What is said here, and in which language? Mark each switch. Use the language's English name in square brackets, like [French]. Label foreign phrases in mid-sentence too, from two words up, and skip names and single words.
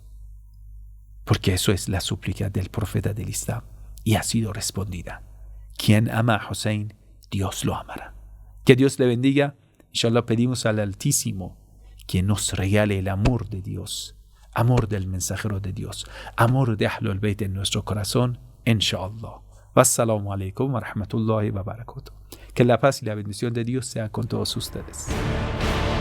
[Spanish] Porque eso es la súplica del profeta del Islam y ha sido respondida. Quien ama a Hussein, Dios lo amará. Que Dios le bendiga. Inshallah, pedimos al Altísimo que nos regale el amor de Dios, amor del mensajero de Dios, amor de [Arabic] أهل البيت [Spanish] en nuestro corazón, inshallah. [Arabic] والسلام عليكم ورحمة الله وبركاته. [Spanish] Que la paz y la bendición de Dios sea con todos ustedes.